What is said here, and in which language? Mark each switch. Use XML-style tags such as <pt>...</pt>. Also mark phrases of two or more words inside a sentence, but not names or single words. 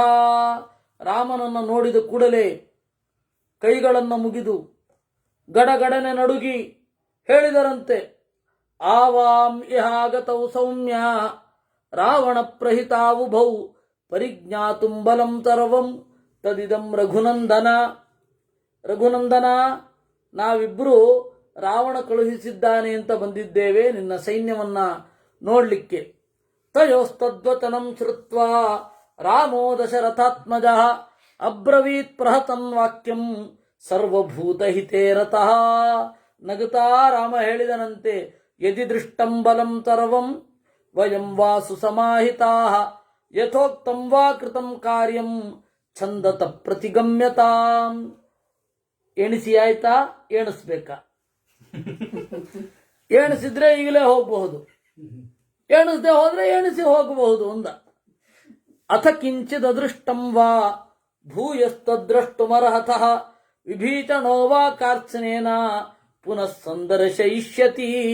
<kn>ರಾಮನನ್ನು ನೋಡಿದ ಕೂಡಲೇ ಕೈಗಳನ್ನು ಮುಗಿದು ಗಡಗಡನೆ ನಡುಗಿ ಹೇಳಿದರಂತೆ,</kn> <sa>आवां इहागतौ सौम्य रावण प्रहितावुभौ परिज्ञातुं बलं सर्वं तदिदं रघुनन्दन.</sa> <kn>ರಘುನಂದನ, ನಾವಿಬ್ಬರು ರಾವಣ ಕಳುಹಿಸಿದ್ದಾನೆ ಅಂತ ಬಂದಿದ್ದೇವೆ ನಿನ್ನ ಸೈನ್ಯವನ್ನ ನೋಡ್ಲಿಕ್ಕೆ.</kn> <sa>तयोस्तद्वचनं श्रुत्वा रामो दशरथात्मजः अब्रवीत् प्रहतन् वाक्यं सर्वभूतहिते रतः.</sa> <kn>ನಗುತ್ತಾ ರಾಮ ಹೇಳಿದನಂತೆ,</kn> <sa>यदि दृष्टं बलं सर्वं वयं वा सुसमाहिताः यथोक्तं वा कृतं कार्यं छन्दत प्रतिगम्यतां.</sa> <kn>ಎಣಿಸಿ ಆಯ್ತಾ? ಎಣಿಸ್ಬೇಕಾ? ಎಣಿಸಿದ್ರೆ ಈಗಲೇ ಹೋಗಬಹುದು, ಎಣಿಸದೆ ಹೋದ್ರೆ ಎಣಿಸಿ ಹೋಗಬಹುದು ಅಂದ.</kn> <sa>अथ किञ्चिद अदृष्टं वा भूयस्तद्रष्टुमर्हतः विभीषणो वा कार्त्स्नेन पुनः संदर्शयिष्यति.</sa>